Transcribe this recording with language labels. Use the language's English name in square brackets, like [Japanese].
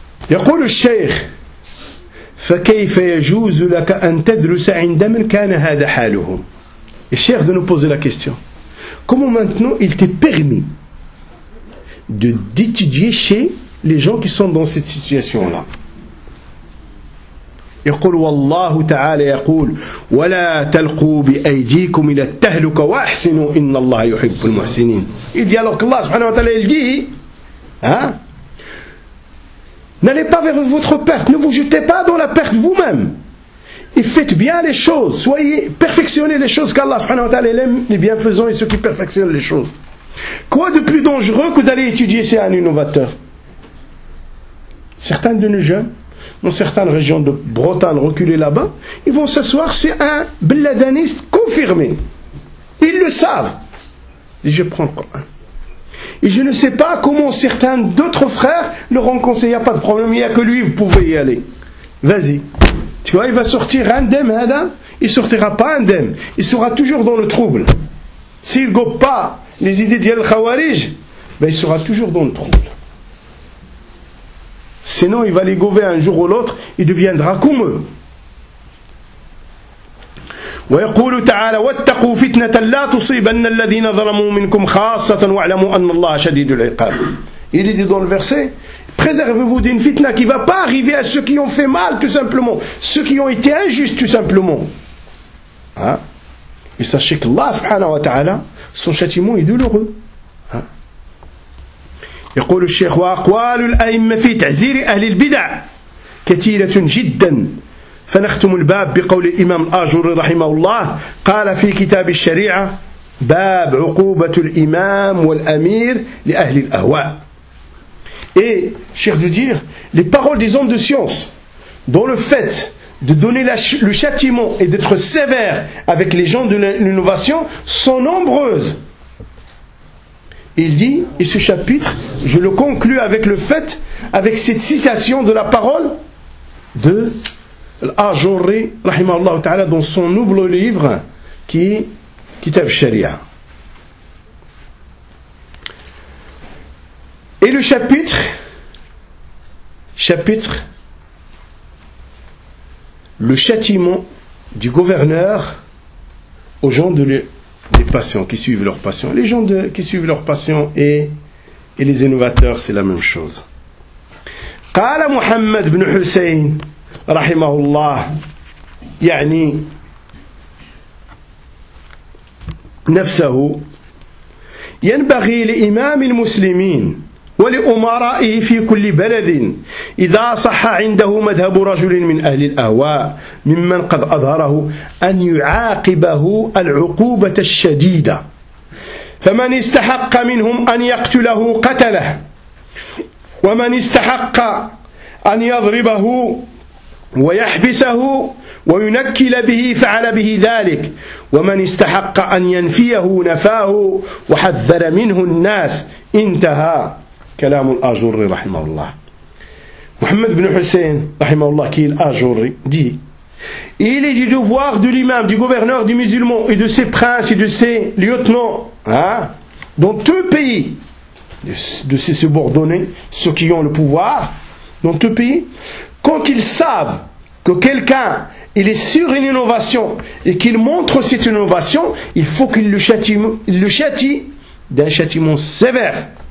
[Arabic] يقول الشيخ فكيف يجوز لك أن تدرس عند من كان هذا حالهم الشيخ [French] nous pose la question comment maintenant il t'est permis de d'étudier chez les gens qui sont dans cette situation là [Arabic] يقول والله تعالى يقول ولا تلقوا بأيديكم إلى التهلكة وأحسنوا إن الله يحب المحسنين [French] il dit alors que Allah سبحانه وتعالى il dit hein? N'allez pas vers votre perte, ne vous jetez pas dans la perte vous-même. Et faites bien les choses, soyez perfectionnez les choses qu'Allah subhanahu wa ta'ala aime les bienfaisants et ceux qui perfectionnent les choses. Quoi de plus dangereux que d'aller étudier chez un innovateur? Certains de nos jeunes, dans certaines régions de Bretagne reculées là-bas, ils vont s'asseoir chez un bladaniste confirmé. Ils le savent. Et je prends le Coran. Et je ne sais pas comment certains d'autres frères leur ont conseillé, il n'y a pas de problème, il n'y a que lui, vous pouvez y aller. Vas-y. Tu vois, il va sortir indemne, hein, il ne sortira pas indemne. Il sera toujours dans le trouble. S'il ne gobe pas les idées d'Yel Khawarij, ben il sera toujours dans le trouble. Sinon, il va les gover un jour ou l'autre, il deviendra comme eux. [Arabic] ويقول تعالى واتقوا فتنة لا تصيبن الذين ظلموا منكم خاصة واعلموا أن الله شديد العقاب. [French] Il est dit dans le verset, préservez-vous d'une fitna qui ne va pas arriver à ceux qui ont fait mal, tout simplement, ceux qui ont été injustes, tout simplement. Hein? Et sachez que Allah, subhanahu wa ta'ala, son châtiment est douloureux. [Arabic] يقول الشيخ وأقوال الأئمة في تعزير أهل البدع كثيرة جدا. فنختم الباب بقول الإمام الأجر رحمه الله قال في كتاب الشريعة باب عقوبة الإمام والأمير لأهل الأهواء. [French] Et, cher de dire, les paroles des hommes de science, dont le fait de donner le châtiment et d'être sévère avec les gens de l'innovation, sont nombreuses. Il dit, et ce chapitre, je le conclue avec le fait, avec cette citation de la parole de Al-Ajurri, rahimahullah ta'ala, dans son noble livre, qui est Kitab Sharia. Et le chapitre, le châtiment du gouverneur aux gens des passions qui suivent leurs passions. Les gens qui suivent leurs passions et les innovateurs, c'est la même chose. [Arabic] Qala Muhammad ibn Hussein, رحمه الله يعني نفسه ينبغي لإمام المسلمين ولأمرائه في كل بلد إذا صح عنده مذهب رجل من أهل الأهواء ممن قد أظهره أن يعاقبه العقوبة الشديدة فمن استحق منهم أن يقتله قتله ومن استحق أن يضربه ويحبسه وينكل به فعل به ذلك ومن استحق أن ينفيه نفاه وحذر منه الناس انتهى كلام الأجوري رحمه الله. محمد بن حسين رحمه الله كي الأجوري دي [French] il est du devoir de l'imam, du gouverneur, du musulman et de ses princes et de ses lieutenants, hein, dans tout pays, de ses subordonnés, ceux qui ont le pouvoir dans tout pays, quand ils savent que quelqu'un, il est sur une innovation et qu'il montre cette innovation, il faut qu'il le châtie d'un châtiment sévère.